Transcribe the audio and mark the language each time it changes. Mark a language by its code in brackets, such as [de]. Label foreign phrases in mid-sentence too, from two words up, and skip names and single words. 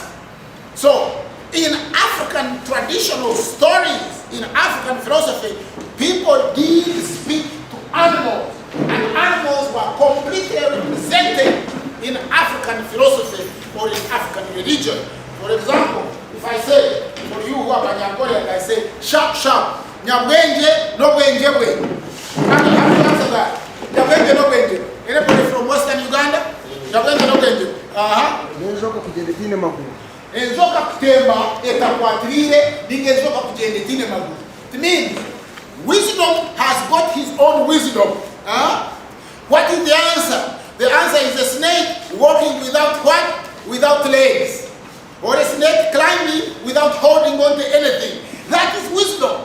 [en] So, in African traditional stories, in African philosophy, people did speak to animals, and animals were completely represented in African philosophy or in African religion. For example, if I say, for you who are Banyangolian, I say, sharp, sharp, [nyn] nyabwenje, no bwenje bwe. [en] How do you have to answer that? [nyn] Nyabwenje no bwenje. [en] Anybody from Western Uganda? [nyn] Nyabwenje no bwenje. Nenzoka kugenda tine maguru. Enzoka kutemba etakwatirire ningezoka kugenda tine maguru. [en] It means wisdom has got his own wisdom. What is the answer? The answer is a snake walking without what? Without legs. Or a snake climbing without holding on to anything. That is wisdom.